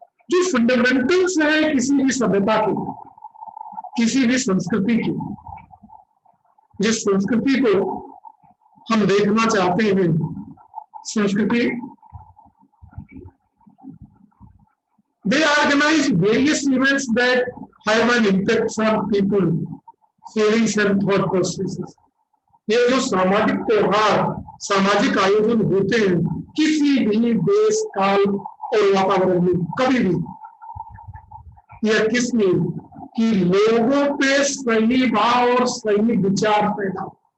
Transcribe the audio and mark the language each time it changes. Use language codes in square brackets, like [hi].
[hi] जो फंडामेंटल्स है किसी भी सभ्यता के, किसी भी संस्कृति की, जिस संस्कृति को हम देखना चाहते हैं, संस्कृति [en] they organize various events that have an impact on people, feelings and thought processes. [hi] ये जो सामाजिक त्योहार, सामाजिक आयोजन होते हैं किसी भी देश, काल और वातावरण में कभी भी, यह किस लिए कि लोगों पे सही भाव और सही विचार पैदा हो।